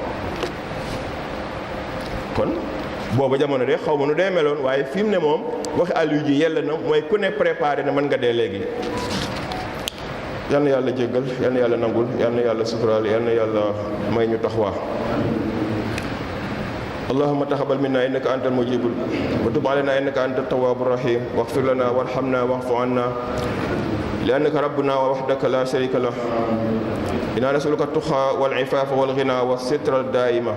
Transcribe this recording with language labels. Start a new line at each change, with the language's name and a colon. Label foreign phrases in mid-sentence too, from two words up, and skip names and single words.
Wolof: kon booba jamono de xaw ma nu dee meloon waaye fi mu ne moom waxi Aliou ji yell na mooy ku ne préparé na mën nga dee léegi. yal na yàlla jéggal yal na yàlla nangul yal na yàlla suturaal yal na yàlla may ñu taxawaa.
Arabic: اللهم تقبل منا إنك أنت المجيب وتب علينا إنك أنت التواب الرحيم واغفر لنا وارحمنا واعف عنا لأنك ربنا وحدك لا شريك له. إنا نسألك التقى والعفاف والغنى والستر الدائمة.